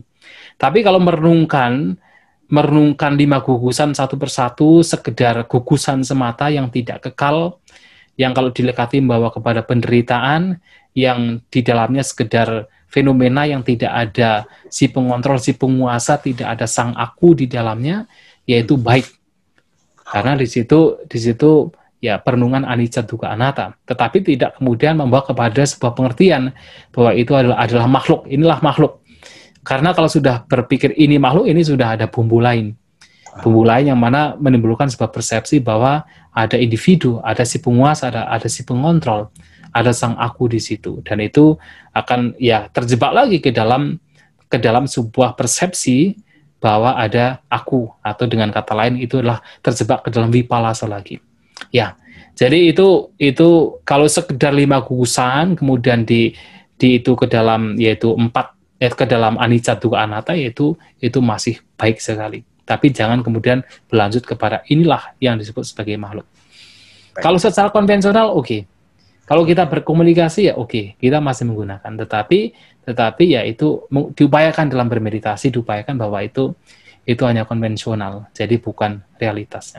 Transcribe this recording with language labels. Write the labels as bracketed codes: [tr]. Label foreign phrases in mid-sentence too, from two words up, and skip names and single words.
[id] Tapi kalau merenungkan 5 gugusan satu persatu, sekedar gugusan semata yang tidak kekal, yang kalau dilekati membawa kepada penderitaan, yang di dalamnya sekedar fenomena yang tidak ada si pengontrol, si penguasa, tidak ada sang aku di dalamnya, yaitu baik. Karena di situ ya perenungan [pi] anicca dukkha anatta, [id] tetapi tidak kemudian membawa kepada sebuah pengertian bahwa itu adalah makhluk, inilah makhluk. Karena kalau sudah berpikir ini makhluk, ini sudah ada bumbu lain yang mana menimbulkan sebuah persepsi bahwa ada individu, ada si penguasa, ada si pengontrol, ada sang aku di situ, dan itu akan ya terjebak lagi ke dalam sebuah persepsi bahwa ada aku, atau dengan kata lain itu adalah terjebak ke dalam vipallasa lagi. Ya, jadi itu kalau sekedar 5 gugusan kemudian di itu ke dalam yaitu 4 ke dalam [pi] anicca dukkha anatta, [id] itu masih baik sekali. Tapi jangan kemudian berlanjut kepada inilah yang disebut sebagai makhluk. Baik. Kalau secara konvensional oke. Kalau kita berkomunikasi ya oke, kita masih menggunakan. Tetapi ya itu diupayakan dalam bermeditasi, diupayakan bahwa itu hanya konvensional, jadi bukan realitasnya.